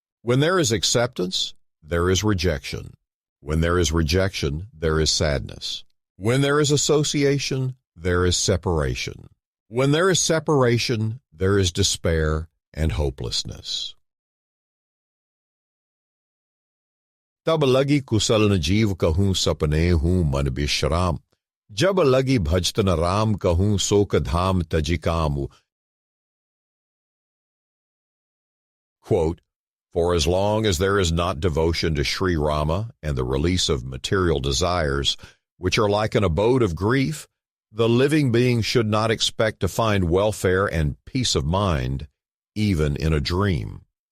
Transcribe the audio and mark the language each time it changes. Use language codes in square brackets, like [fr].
[en] When there is acceptance, there is rejection. When there is rejection, there is sadness. When there is association, there is separation. When there is separation, there is despair and hopelessness. [awa] तब लगी कुशल न जीव कहूँ सपने हूँ मन विश्राम जब लगी भजत न राम कहूँ शोक धाम तजिकाम. [en] Quote, For as long as there is not devotion to Sri Rama and the release of material desires, which are like an abode of grief, the living being should not expect to find welfare and peace of mind, even in a dream.